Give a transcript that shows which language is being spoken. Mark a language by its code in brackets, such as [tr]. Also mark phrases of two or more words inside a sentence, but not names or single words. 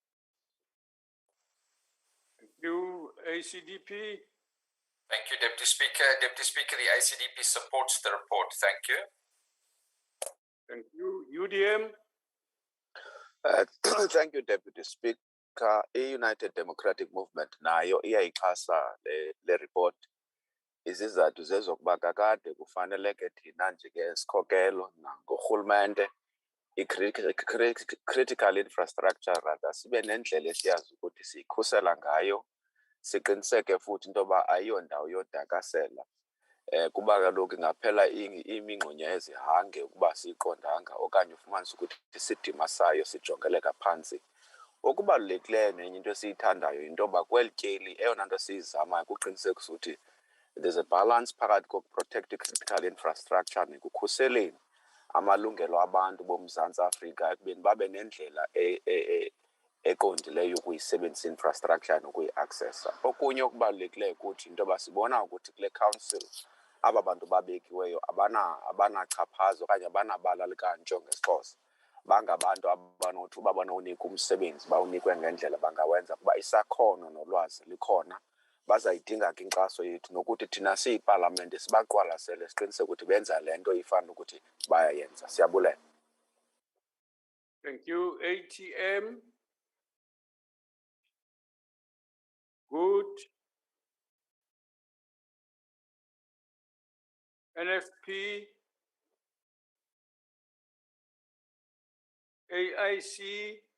[en] Thank you. ACDP. Thank you, Deputy Speaker. Deputy Speaker, the ACDP supports the report. Thank you. Thank you. UDM. Thank you, Deputy Speaker. [xh] I-United Democratic Movement nayo iyayixhasa le report. Izizathu zezokuba kakade kufaneleke thina njengesikhokelo nangorhulumente i- [en] critical infrastructure [xh] rather sibe nendlela esiyazi ukuthi siyikhusela ngayo, siqiniseke futhi into yoba ayiyondawo yodakasela. Kuba kaloku ingaphela imingxunya ezihange ukuba siyiqondanga okanye ufumanise ukuthi isidima sayo sijongeleka phantsi. Okubalulekileyo nenye into esiyithandayo into yoba kweli tyeli eyona nto siyizamayo kuqinisekisa ukuthi [en] there's a balance [xh] phakathi kokuprotect [en] critical infrastructure [xh] nekukhuseleni amalungelo abantu boMzantsi Afrika ekubeni babe nendlela eqondileyo ukuyisebenzisa infrastructure nokuyi-accessa. Okunye okubalulekileyo ukuthi into yoba sibona ukuthi kule council aba bantu babekiweyo abanachaphazo okanye abanabala likantsho ngesiXhosa. Bangabantu abanothi uba banowunika umsebenzi bawunikwe ngendlela bangawenza kuba isakhono nolwazi likhona. Bazayidinga ke inkxaso yethu nokuthi thina siyipalamente sibaqwalasele siqiniseke ukuthi benza le nto ifana ukuthi bayayenza. Siyabulela. [en] Thank you. ATM. Good. NFP. AIC.